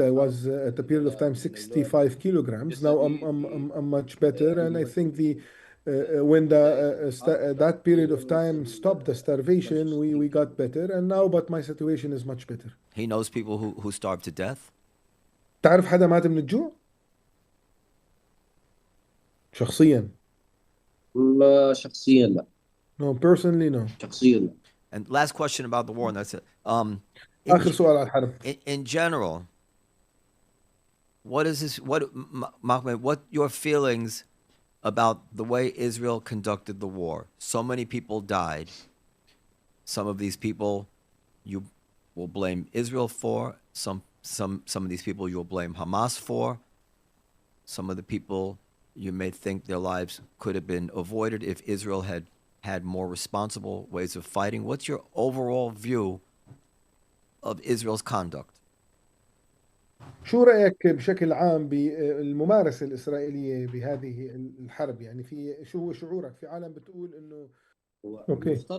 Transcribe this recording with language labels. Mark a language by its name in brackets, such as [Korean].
[English] I was at a period of time 65 kilograms. Now I'm much better, and I think when that period of time stopped the starvation, we got better, and now but my situation is much better. He knows people who starved to death. [Arabic] تعرف حدا مات من الجوع؟ شخصيا. لا شخصيا لا. [English] No, personally, no. [Arabic] شخصيا لا. [English] And last question about the war, and that's it. [Arabic] آخر سؤال على الحرب. [English] In general, what is this? What your feelings about the way Israel conducted the war? So many people died. Some of these people you will blame Israel for. Some of these people you will blame Hamas for. Some of the people you may think their lives could have been avoided if Israel had more responsible ways of fighting. What's your overall view of Israel's conduct? [Arabic] شو رأيك بشكل عام بالممارسة الإسرائيلية بهذه الحرب؟ يعني شو هو شعورك؟ في عالم بتقول إنه Okay.